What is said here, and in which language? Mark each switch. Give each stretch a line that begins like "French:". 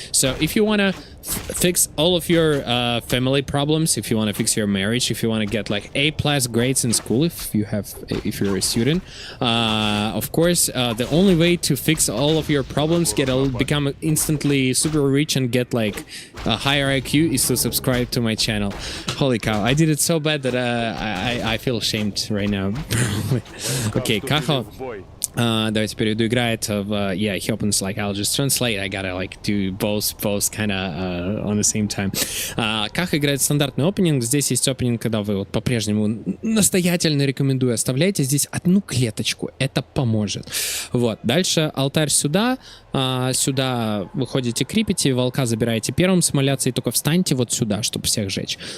English: So if you want to fix all of your family problems, if you want to fix your marriage, if you want to get, like, A+ grades in school, if you're a student, of course, the only way to fix all of your problems, become instantly super rich and get, like, a higher IQ, is to subscribe to my channel. Holy cow, I did it so bad that I feel ashamed right now. Okay, Kaho.
Russian: Давайте перейду, играет в...
English: Yeah, he opens, like, I'll just translate, I gotta, like, do both kind of on the same time.
Russian: Как играет стандартный опенинг, здесь есть опенинг, когда вы вот по-прежнему настоятельно рекомендую, оставляйте здесь одну клеточку, это поможет. Вот, дальше алтарь сюда, сюда выходите, крипите, волка забираете первым, смоляться, и только встаньте вот сюда, чтобы всех жечь.